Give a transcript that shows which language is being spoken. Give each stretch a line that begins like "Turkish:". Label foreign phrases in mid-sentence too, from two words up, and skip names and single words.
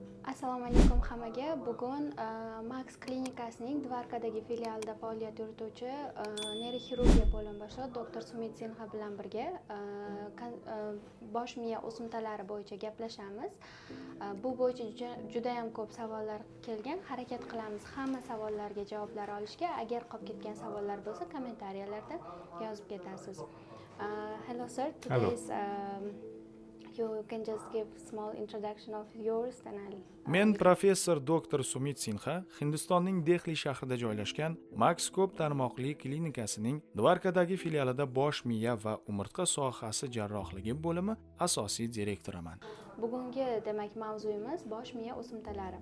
Uzbek: Assalomu alaykum hammaga. Bugun Max klinikasining Dvarkadagi filialida faoliyat yurituvchi neyroxirurgiya bo'limi boshlig'i doktor Sumit Sinha bilan birga bosh miya o'simtalari bo'yicha gaplashamiz. Bu bo'yicha juda ham ko'p savollar kelgan. Harakat qilamiz hamma savollarga javoblar olishga. Agar qolib ketgan savollar bo'lsa, kommentariyalarda yozib ketasiz.
English: Hello sir. Today's you can just give small introduction of yours then I'll
Uzbek: Men professor doktor Sumit Sinha Hindistonning Dehli shahrida joylashgan Max ko'p tarmoqli klinikasining Dvarkadagi filialida bosh miya va umurtqa sohasi jarrohligi bo'limi asosiy direktoriman. Bugungi demak mavzuyimiz bosh miya o'simtalari.